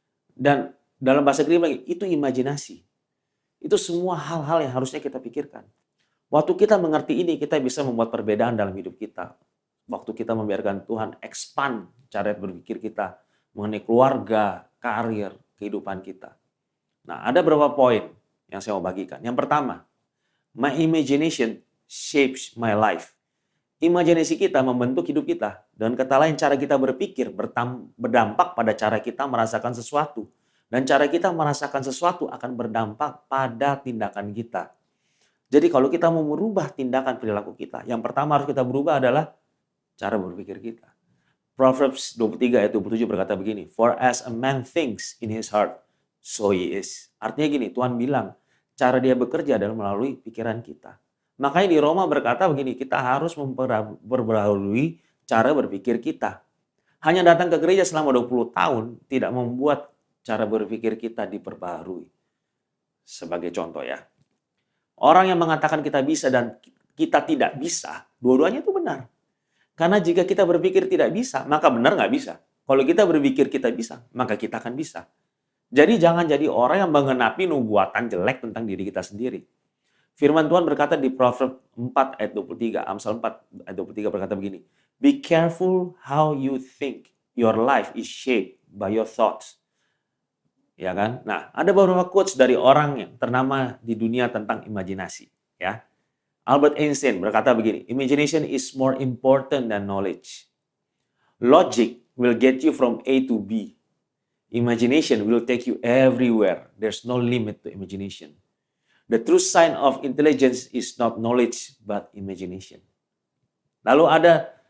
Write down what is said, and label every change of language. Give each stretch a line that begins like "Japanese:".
Indonesian: Dan dalam bahasa Greek lagi, itu imajinasi. Itu semua hal-hal yang harusnya kita pikirkan. Waktu kita mengerti ini, kita bisa membuat perbedaan dalam hidup kita. Waktu kita membiarkan Tuhan expand cara berpikir kita mengenai keluarga, karir, kehidupan kita. Nah, ada beberapa poin yang saya mau bagikan. Yang pertama,
English: my imagination shapes my life.
Indonesian: Imajinasi kita membentuk hidup kita. Dan kata lain, cara kita berpikir berdampak pada cara kita merasakan sesuatu. Dan cara kita merasakan sesuatu akan berdampak pada tindakan kita. Jadi kalau kita mau merubah tindakan perilaku kita, yang pertama harus kita berubah adalah cara berpikir kita. Proverbs 23 ayat 27 berkata begini,
English: for as a man thinks in his heart, so he is.
Indonesian: Artinya gini, Tuhan bilang, cara dia bekerja adalah melalui pikiran kita. Makanya di Roma berkata begini, kita harus memperbaharui cara berpikir kita. Hanya datang ke gereja selama 20 tahun tidak membuat cara berpikir kita diperbaharui. Sebagai contoh ya, orang yang mengatakan kita bisa dan kita tidak bisa, dua-duanya itu benar. Karena jika kita berpikir tidak bisa, maka benar nggak bisa. Kalau kita berpikir kita bisa, maka kita akan bisa. Jadi jangan jadi orang yang mengenapi nubuatan jelek tentang diri kita sendiri. Firman Tuhan berkata di Proverbs 4 ayat 23, Amsal 4 ayat 23 berkata begini,
English: be careful how you think. Your life is shaped by your thoughts.
Indonesian: Ya kan? Nah, ada beberapa quotes dari orang yang ternama di dunia tentang imajinasi. Ya, Albert Einstein berkata begini,
English: imagination is more important than knowledge. Logic will get you from A to B. Imagination will take you everywhere. There's no limit to imagination. The true sign of intelligence is not knowledge but imagination.
Indonesian: Lalu ada